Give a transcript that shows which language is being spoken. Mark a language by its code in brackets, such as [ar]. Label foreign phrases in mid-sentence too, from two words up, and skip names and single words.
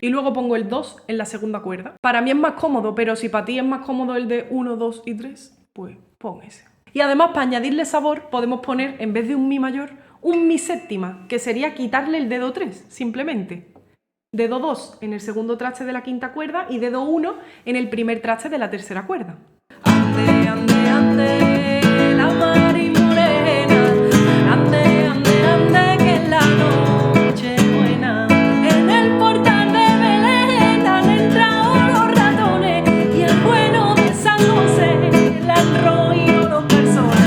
[es] Y luego pongo el 2 en la segunda cuerda. Para mí es más cómodo, pero si para ti es más cómodo el de 1, 2 y 3, pues pon ese. Y además, para añadirle sabor, podemos poner, en vez de un mi mayor, un mi séptima, que sería quitarle el dedo 3, simplemente. Dedo 2 en el segundo traste de la quinta cuerda y dedo 1 en el primer traste de la tercera cuerda. Ande, ande, ande, la marimorena, ande, ande, ande, que es la noche buena. En el portal de Belén han entrado los ratones y el bueno de San José le han roído los calzones.